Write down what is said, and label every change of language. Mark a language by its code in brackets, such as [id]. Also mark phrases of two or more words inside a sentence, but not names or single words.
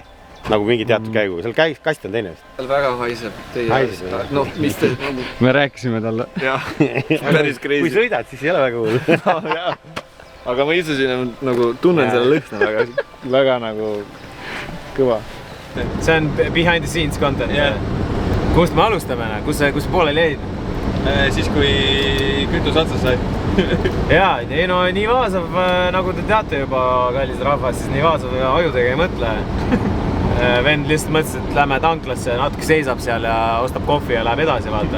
[et] Nagu mingi teatud käigu. Seal kast on teine. Seal väga haiseb. No, mis te... Me rääkisime talle. Jah, päris crazy. Kui sõidad, siis ei ole väga hull. Aga ma ise siin nagu tunnen selle lõhna väga nagu kõva. See on [en] behind the scenes content. [et] kust me alustame, kus pooleli jäid? Siis kui kütus otsa sai. Jaa, ei no Nivazov, nagu te teate juba, kallis rahvas, siis Nivazov ajudega ei mõtle. Vend lihtsalt mõtles, et lähme tanklasse, natuke seisab seal ja ostab kohvi ja läheb edasi, vaata.